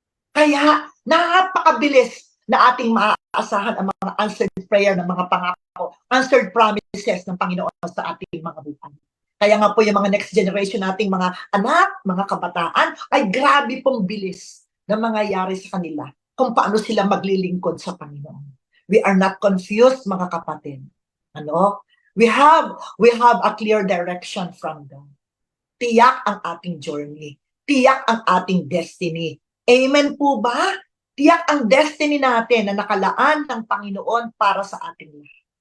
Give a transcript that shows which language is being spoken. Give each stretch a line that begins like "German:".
Filipino: Kaya napakabilis na ating maaasahan ang mga answered prayer ng mga pangako, answered promises ng Panginoon sa ating mga buhay. Kaya nga po yung mga next generation nating mga anak, mga kabataan, ay grabe pong bilis na mangyayari sa kanila kung paano sila maglilingkod sa Panginoon.
English: We are not confused,
Filipino: mga kapatid.
English: We have a clear direction from God.
Filipino: Tiyak ang ating journey. Tiyak ang ating destiny. Amen po ba? Tiyak ang destiny natin na nakalaan ng Panginoon para sa ating lahat.